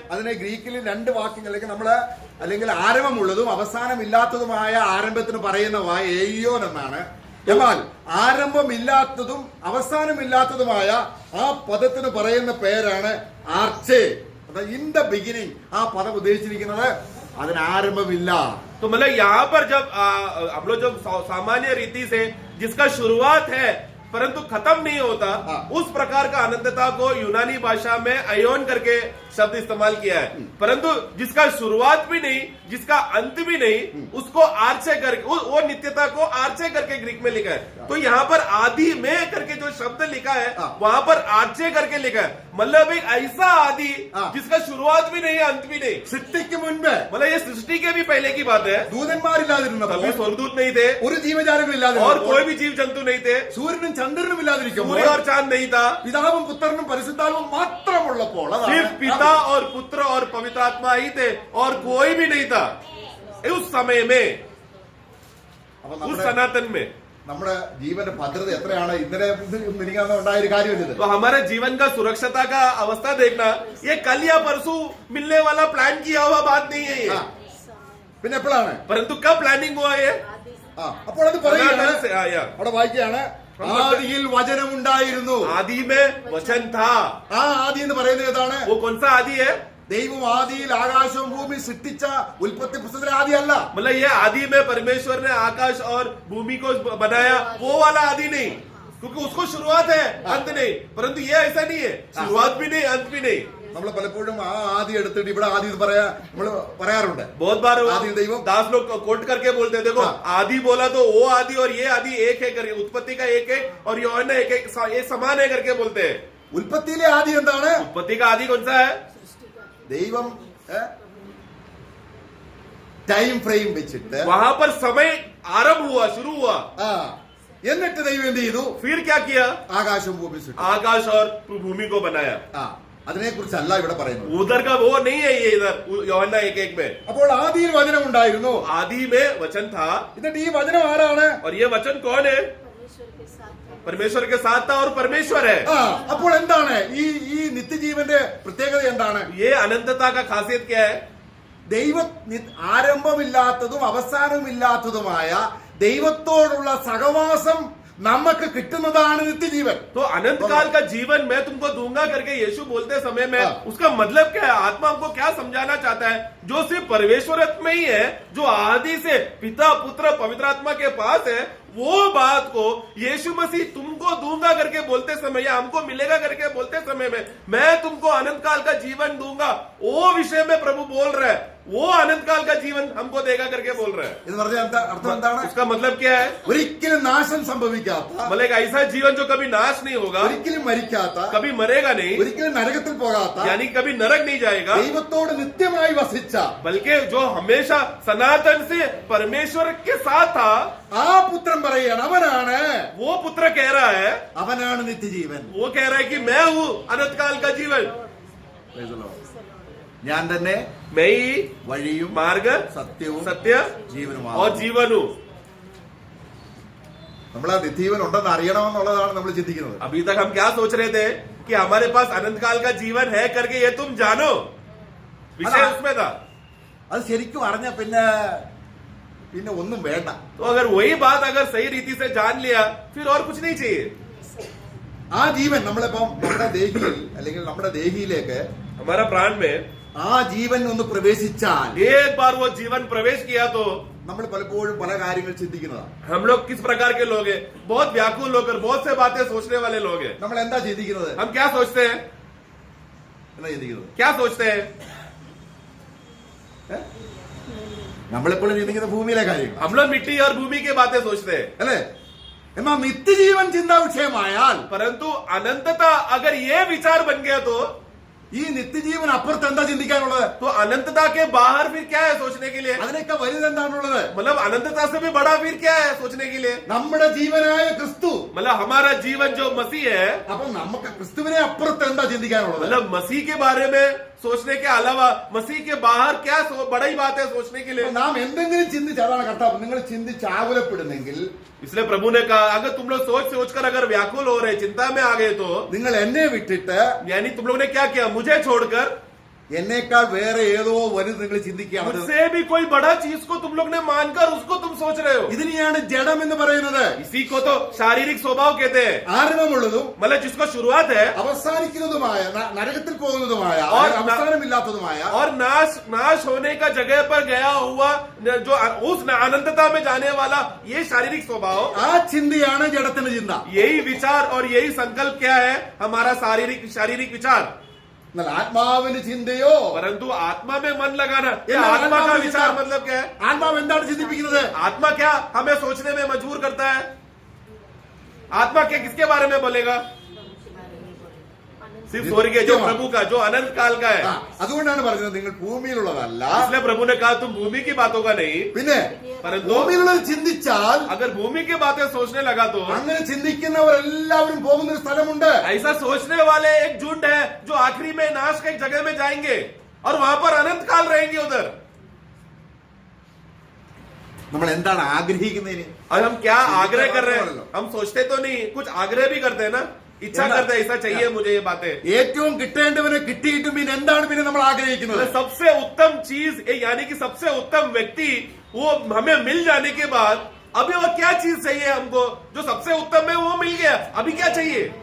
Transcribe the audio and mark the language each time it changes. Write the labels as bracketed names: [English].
[Malayalam] അതിനെ ഗ്രീക്കിൽ 2 വാക്യങ്ങളിലേക്ക് അല്ലെങ്കിൽ ആരംഭമുള്ളതും അവസാനമില്ലാത്തതുമായ ആരംഭത്തിന് പറയുന്ന ഏയോൻ എന്നാണ്. എന്നാൽ ആരംഭമില്ലാത്തതും അവസാനമില്ലാത്തതുമായ ആ പദത്തിന് പറയുന്ന പേരാണ് ആർച്ചേ. [English] in the beginning [Malayalam] ആ പദം ഉദ്ദേശിച്ചിരിക്കുന്നത് അതിന് ആരംഭമില്ല. [Hindi] तो मतलब यहाँ पर जब हम लोग जब सामान्य रीति से जिसका शुरुआत है परंतु खत्म नहीं होता, उस प्रकार का अनंतता को यूनानी भाषा में अयोन करके शब्द इस्तेमाल किया है. परंतु जिसका शुरुआत भी नहीं, जिसका अंत भी नहीं, उसको आर्चे करके, वो नित्यता को आर्चे करके ग्रीक में लिखा है. तो यहाँ पर आदि में करके जो शब्द लिखा है वहां पर आर्चे करके लिखा है. मतलब एक ऐसा आदि जिसका शुरुआत भी नहीं, अंत भी नहीं. [Malayalam] സൃഷ്ടിക്ക് മുൻപ് [Hindi] मतलब ये सृष्टि के भी पहले की बात है. [Malayalam] ദൂതന്മാരില്ലാതിരുന്നപ്പോൾ, [Hindi] तभी स्वर्गदूत नहीं थे [Malayalam] ഒരു ജീവജാലങ്ങളില്ലാതെ, [Hindi] और कोई भी जीव जंतु नहीं थे, [Malayalam] സൂര്യനും ചന്ദ്രനും ഇല്ലാതിരിക്കുമ്പോൾ, [Hindi] सूर्य और चांद नहीं था, [Malayalam] പിതാവും പുത്രനും പരിശുദ്ധാത്മാവും മാത്രമുള്ളപ്പോൾ, [Hindi] सिर्फ पिता और पुत्र और पवित्र आत्मा ही थे और कोई भी नहीं था उस समय में, [Malayalam] അപ്പൊ [Hindi] उस [Malayalam] നമ്മുടെ [Hindi] सनातन में। [Malayalam] നമ്മുടെ ജീവന്റെ ഭദ്രത എത്രയാണ് ഇന്നലെ മിനിങ്ങാന്ന് ഉണ്ടായ ഒരു കാര്യമല്ല [Hindi] तो हमारे जीवन का सुरक्षता का अवस्था देखना, ये कल या परसों मिलने वाला प्लान किया हुआ बात नहीं है ये, [Malayalam] പിന്നെ എപ്പോഴാണ് [Hindi] परंतु कब प्लानिंग हुआ ये? [Malayalam] അപ്പോൾ അത് പറയുകയാണ്, [Hindi] सनातन से आया। [Malayalam] അവിടെ വായിക്കുകയാണ്, ആദിയിൽ വചനമുണ്ടായിരുന്നു. [Hindi] आदि में वचन था। [Malayalam] ആ ആദി എന്ന് പറയുന്നത് ഏതാണ്? [Hindi] वो कौन सा आदि है? [Malayalam] ദൈവം ആദിയിൽ ആകാശവും ഭൂമി സൃഷ്ടിച്ച ഉൽപ്പത്തി പുസ്തകത്തിലെ ആദി അല്ല. [Hindi] मतलब ये आदि में परमेश्वर ने आकाश और भूमि को बनाया, वो वाला आदि नहीं, क्योंकि उसको शुरुआत है अंत नहीं, परंतु ये ऐसा नहीं है, शुरुआत भी नहीं अंत भी नहीं। [Malayalam] നമ്മൾ പലപ്പോഴും ആ ആദി എടുത്തിട്ട് ഇവിടെ ആദി എന്ന് നമ്മൾ പറയാറുണ്ട്. [Hindi] बहुत बार आदि दैवम दास लोग कोट करके बोलते हैं, देखो आदि बोला तो वो आदि और ये आदि एक है करके, उत्पत्ति का एक एक और യോഹന്നാൻ एक एक ये समान है करके बोलते हैं। [Malayalam] ഉൽപ്പത്തിയിലെ ആദി എന്താണ്? [Hindi] उत्पत्ति का आदि कौन सा है? [Malayalam] ദൈവം ടൈം ഫ്രെയിം വെച്ചിട്ട് [Hindi] वहां पर समय आरंभ हुआ, शुरू हुआ, [Malayalam] എന്നിട്ട് ദൈവം എന്ത് ചെയ്തു? [Hindi] फिर क्या किया? [Malayalam] ആകാശവും ഭൂമി സൃഷ്ടിച്ചു. [Hindi] आकाश और भूमि को बनाया। [Malayalam] അതിനെ കുറിച്ചല്ല ഇവിടെ പറയുന്നത്. [Hindi] उधर का वो नहीं है ये, इधर യോഹന്നാൻ 1:1 में। [Malayalam] അപ്പോൾ ആദിയിൽ വചനം ഉണ്ടായിരുന്നു. [Hindi] आदि में वचन था, [Malayalam] എന്നിട്ട് ഈ വചനം ആരാണ്? [Hindi] और ये वचन कौन है? परमेश्वर के साथ था और परमेश्वर है। [Malayalam] അപ്പോൾ എന്താണ് ഈ നിത്യജീവന്റെ പ്രത്യേകത എന്താണ്? [Hindi] ये अनंतता का खासियत क्या है? [Malayalam] ദൈവ ആരംഭമില്ലാത്തതും അവസാനമില്ലാത്തതുമായ ദൈവത്തോടുള്ള സഹവാസം നമുക്ക് കിട്ടുന്നതാണ് നിത്യജീവൻ. [Hindi] तो अनंत काल का जीवन मैं तुमको दूंगा करके यीशु बोलते समय में उसका मतलब क्या है? आत्मा हमको क्या समझाना चाहता है? जो सिर्फ परमेश्वर में ही है, जो आदि से पिता पुत्र पवित्र आत्मा के पास है, वो बात को यीशु मसीह तुमको दूंगा करके बोलते समय या हमको मिलेगा करके बोलते समय में, मैं तुमको अनंत काल का जीवन दूंगा, वो विषय में प्रभु बोल रहा है। वो अनंत काल का जीवन हमको देगा करके बोल रहा है। [Malayalam] എന്ന് പറഞ്ഞാൽ അർത്ഥം എന്താണ്? [Hindi] उसका मतलब क्या है? [Malayalam] ഒരിക്കലും നാശം സംഭവിക്കാത്ത, [Hindi] मतलब एक ऐसा जीवन जो कभी नाश नहीं होगा, [Malayalam] ഒരിക്കലും മരിക്കാത്ത, [Hindi] कभी मरेगा नहीं, [Malayalam] ഒരിക്കലും നരകത്തിൽ പോകാത്ത, [Hindi] यानी कभी नरक नहीं जाएगा, [Malayalam] ദൈവത്തോട് നിത്യമായി വസിച്ച, [Hindi] बल्कि जो हमेशा सनातन से परमेश्वर के साथ था, [Malayalam] ആ പുത്രൻ പറയുകയാണ്, അവനാണ് [Hindi] वो पुत्र कह रहा है, [Malayalam] അവനാണ് നിത്യജീവൻ. [Hindi] वो कह रहा है कि मैं हूँ अनंत काल का जीवन, [Malayalam] ഞാൻ തന്നെ [Hindi] मैं ही [Malayalam] വഴിയും [Hindi] मार्ग [Malayalam] സത്യവും [Hindi] सत्य [Malayalam] ജീവനുമാണ്. [Hindi] और जीवन हूँ। [Malayalam] നമ്മൾ ആ നിത്യജീവൻ ഉണ്ടെന്ന് അറിയണമെന്നുള്ളതാണ് നമ്മൾ ചിന്തിക്കുന്നത്. [Hindi] अभी तक हम क्या सोच रहे थे कि हमारे पास अनंत काल का जीवन है करके ये तुम जानो, विषय उसमें था। [Malayalam] അത് ശരിക്കും അറിഞ്ഞ പിന്നെ ഒന്നും വേണ്ട. [Hindi] तो अगर वही बात अगर सही रीति से जान लिया, फिर और कुछ नहीं चाहिए। [Malayalam] ആ ജീവൻ നമ്മളിപ്പം നമ്മുടെ ദേഹിയിൽ അല്ലെങ്കിൽ നമ്മുടെ ദേഹിയിലേക്ക് [Hindi] हमारा प्राण में [Malayalam] ആ ജീവൻ ഒന്ന് പ്രവേശിച്ചാൽ [Hindi] एक बार वो जीवन प्रवेश किया तो [Malayalam] നമ്മൾ പലപ്പോഴും പല കാര്യങ്ങൾ ചിന്തിക്കുന്നതാണ്. [Hindi] हम लोग किस प्रकार के लोग हैं? बहुत व्याकुल होकर बहुत से बातें सोचने वाले लोग हैं। [Malayalam] നമ്മൾ എന്താ ചിന്തിക്കുന്നത്? [Hindi] हम क्या सोचते हैं? [Malayalam] എന്താ ചിന്തിക്കുന്നത്? [Hindi] क्या सोचते हैं? [Malayalam] നമ്മളെപ്പോഴും ചിന്തിക്കുന്ന ഭൂമിയിലെ കാര്യങ്ങൾ [Hindi] हम लोग मिट्टी और भूमि की बातें सोचते हैं, [Malayalam] അല്ലേ? എന്നാൽ നിത്യജീവൻ ചിന്താ വിഷയമായാൽ [Hindi] परंतु अनंतता अगर ये विचार बन गया तो [Malayalam] ഈ നിത്യജീവൻ അപ്പുറത്ത് എന്താ ചിന്തിക്കാനുള്ളത്? [Hindi] तो अनंतता के बाहर फिर क्या है सोचने के लिए? [Malayalam] അതിനൊക്കെ വലുതെന്താണുള്ളത്? [Hindi] मतलब अनंतता से भी बड़ा फिर क्या है सोचने के लिए? [Malayalam] നമ്മുടെ ജീവനായ ക്രിസ്തു. [Hindi] मतलब हमारा जीवन जो मसीह है, [Malayalam] അപ്പൊ നമുക്ക് ക്രിസ്തുവിനെ അപ്പുറത്ത് എന്താ ചിന്തിക്കാനുള്ളത്? [Hindi] मतलब मसीह के बारे में सोचने के अलावा मसीह के बाहर क्या बड़ा ही बात है सोचने के लिए। [Malayalam] നാം എന്തെങ്കിലും ചിന്തിച്ച്, അതാണ് കർത്താവ്, നിങ്ങൾ ചിന്തിച്ച് ആകുലപ്പെടുന്നെങ്കിൽ [Hindi] इसलिए प्रभु ने कहा अगर तुम लोग सोच कर अगर व्याकुल हो रहे, चिंता में आ गए, तो [Malayalam] നിങ്ങൾ എന്നെ വിട്ടിട്ട് [Hindi] यानी तुम लोग ने क्या किया? मुझे छोड़कर [Malayalam] എന്നേക്കാൾ വേറെ ഏതോ വലുത് നിങ്ങൾ ചിന്തിക്കുകയാണ്. [Hindi] मुझसे भी कोई बड़ा चीज को तुम लोग ने मानकर उसको तुम सोच रहे हो। [Malayalam] ഇതിനെയാണ് ജഡം എന്ന് പറയുന്നത്. [Hindi] इसी को तो शारीरिक स्वभाव कहते हैं। [Malayalam] ആരംഭമുള്ളതും [Hindi] मतलब जिसको शुरुआत है [Malayalam] അവസാനിക്കുന്നതുമായ, നരകത്തിൽ പോകുന്നതുമായ, [Hindi] और [Malayalam] അവസാനമില്ലാത്തതുമായ, [Hindi] और नाश होने का जगह पर गया हुआ जो उस अनंतता में जाने वाला ये शारीरिक स्वभाव, [Malayalam] ആ ചിന്തയാണ് ജഡത്തിന്റെ ചിന്ത. [Hindi] यही विचार और यही संकल्प क्या है? हमारा शारीरिक विचार। [Malayalam] എന്നാൽ ആത്മാവിന്റെ ചിന്തയോ, [Hindi] परंतु आत्मा में मन लगाना, ये आत्मा का आत्मा विचार विचार। मतलब क्या है? [Malayalam] ആത്മാവ് എന്താണ് ചിന്തിപ്പിക്കുന്നത്? [Hindi] आत्मा क्या हमें सोचने में मजबूर करता है? आत्मा क्या किसके बारे में बोलेगा? सिर्फ स्वर्ग जो प्रभु का, जो अनंत काल का है। [Malayalam] അതുകൊണ്ടാണ് പറഞ്ഞത് നിങ്ങൾ ഭൂമിയിലുള്ളതല്ല. [Hindi] इसलिए प्रभु ने कहा तुम भूमि की बातों का नहीं, [Malayalam] പിന്നെ ഭൂമിയിലുള്ളത് ചിന്തിച്ചാൽ, [Hindi] अगर भूमि की बातें सोचने लगा तो [Malayalam] അങ്ങനെ ചിന്തിക്കുന്നവരെല്ലാവരും പോകുന്ന ഒരു സ്ഥലമുണ്ട്. [Hindi] ऐसा सोचने वाले एक झुंड है जो आखिरी में नाश की एक जगह में जाएंगे और वहां पर अनंत काल रहेंगे उधर। [Malayalam] നമ്മൾ എന്താണ് ആഗ്രഹിക്കുന്നതിന്? [Hindi] और हम क्या आग्रह कर रहे हैं? हम सोचते तो नहीं, कुछ आग्रह भी करते हैं ना, इच्छा करते हैं ऐसा चाहिए मुझे ये बातें। [Malayalam] ഏറ്റവും കിട്ടേണ്ടവനെ കിട്ടിയിട്ടും പിന്നെ എന്താണ് പിന്നെ നമ്മൾ ആഗ്രഹിക്കുന്നത്? [Hindi] सबसे उत्तम चीज यानी कि सबसे उत्तम व्यक्ति वो हमें मिल जाने के बाद अभी और क्या चीज चाहिए हमको? जो सबसे उत्तम है वो मिल गया, अभी क्या चाहिए?